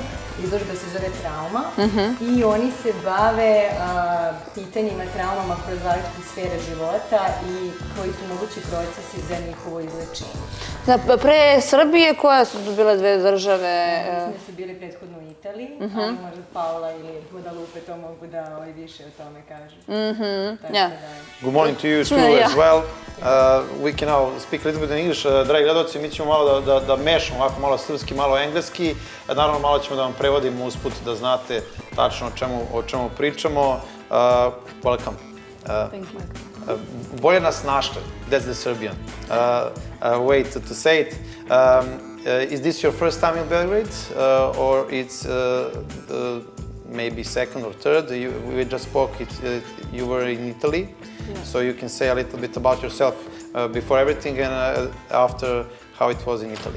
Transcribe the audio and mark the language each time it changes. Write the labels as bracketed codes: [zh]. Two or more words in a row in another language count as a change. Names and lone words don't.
[sr] Izložba se zove Trauma i oni se bave pitanjima, traumama kroz različite sfere života i koji su mogući procesi za njihovo izlečenje. Pre Srbije, koje su bile dve države? Mislim da su bile prethodno u Italiji, ali možda Paula ili Guadalupe to mogu da više o tome kažu. [en] Good morning to you too as well. We can now speak a little bit in English. [sr] Dragi gledalci, mi ćemo malo da mešamo ovako malo srpski, malo engleski. Naravno, malo ćemo da vam prevodimo usput da znate tačno o čemu pričamo. [en] Welcome. Thank you. [sr] Bolje nas našli. [en] That's the Serbian way to say it. Is this your first time in Belgrade? Or it's maybe second or third? We just spoke, you were in Italy. So you can say a little bit about yourself before everything and after how it was in Italy.